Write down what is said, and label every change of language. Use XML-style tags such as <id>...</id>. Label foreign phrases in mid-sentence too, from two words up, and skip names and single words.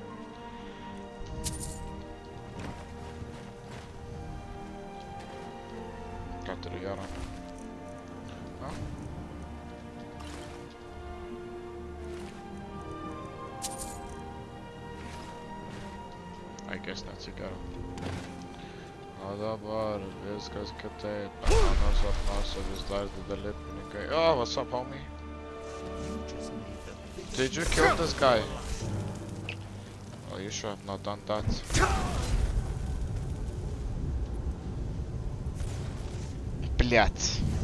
<lt>Ką turiu gerą? Na?</lt> <en>I guess neatsigeriu.</en> <lt>O dabar viskas kitaip. Mano sapnuose vis dar dideli pinigai.</lt> <en>Oh, what's up, homie? Did you kill this guy? Oh, you should have not done that.</en> <ru>Блять.</ru>